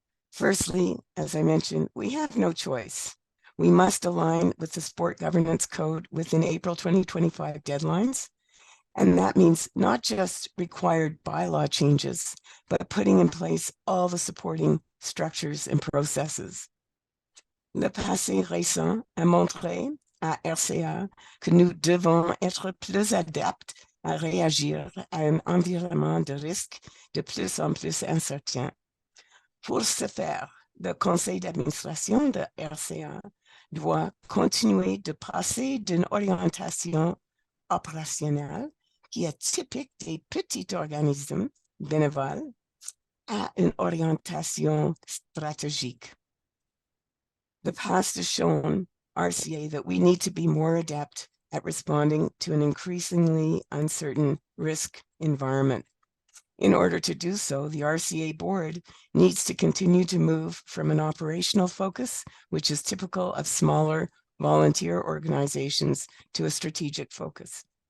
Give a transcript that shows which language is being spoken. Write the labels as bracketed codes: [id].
[en] Firstly, as I mentioned, we have no choice. We must align with the Sport Governance Code within April 2025 deadlines. And that means not just required bylaw changes, but putting in place all the supporting structures and processes. [fr] Le passé récent a montré à RCA que nous devons être plus adeptes à réagir à un environnement de risque de plus en plus incertain. Pour ce faire, le conseil d'administration de RCA doit continuer de passer d'une orientation opérationnelle qui est typique des petits organismes bénévoles à une orientation stratégique. [en] The past has shown RCA that we need to be more adept at responding to an increasingly uncertain risk environment. In order to do so, the RCA board needs to continue to move from an operational focus, which is typical of smaller volunteer organizations, to a strategic focus.